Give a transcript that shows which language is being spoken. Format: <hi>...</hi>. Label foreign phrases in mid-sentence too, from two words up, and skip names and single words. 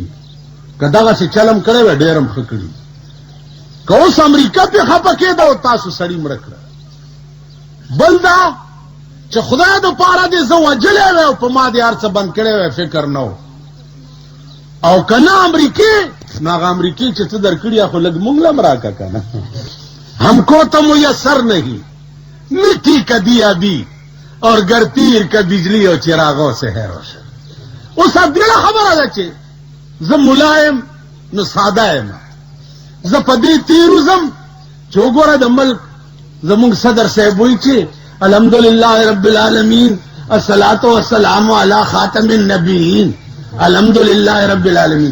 <ps>که دغسې چلم کړی وی ډېر هم ښه کړي. که اوس امریکا پې خفه کېده او تاسو سړي مړه کړه. بل دا چې خدای دپاره دې زه وجلی وی او په ما دې هر څه بند کړی وی فکر نه و. او که نه امریکې نو هغه امریکې چې څه در کړي خو لږ مونږ له هم راکه که نه.</ps> <ur>ہم کو تو میسر نہیں مٹی کا دیا بھی اور گرتیر کا بجلی اور چراغوں سے ہے روشن.</ur> <ps>اوس ډېره خبره ده چې زه ملا یم نو ساده یم، زه په دې تېرو ځم چې وګوره د ملک زمونږ صدر صاحب وایي چې</ps> <ar>الحمدلله رب العالمین الصلاة والسلام علی خاتم النبیین الحمدلله رب العالمین.</ar>